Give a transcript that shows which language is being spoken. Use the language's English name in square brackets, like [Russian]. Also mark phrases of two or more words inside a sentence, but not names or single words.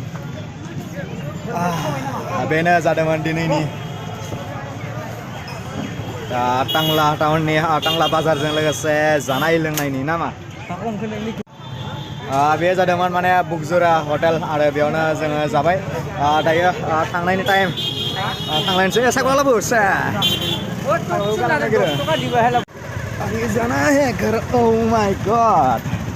[Bodo] बेनो जादोंमोन दिनैनि टांला टाउननि टांला बाजारजों लोगोसे जानाय लोंनायनि नामा बे जादोंमोन माने बुकजुरा हटेल आरो बेयावनो जोङो जाबाय दायो थांनायनि टाइम थांलायनोसै साकवाला बुस [Hindi] जाना है घर [English] oh my god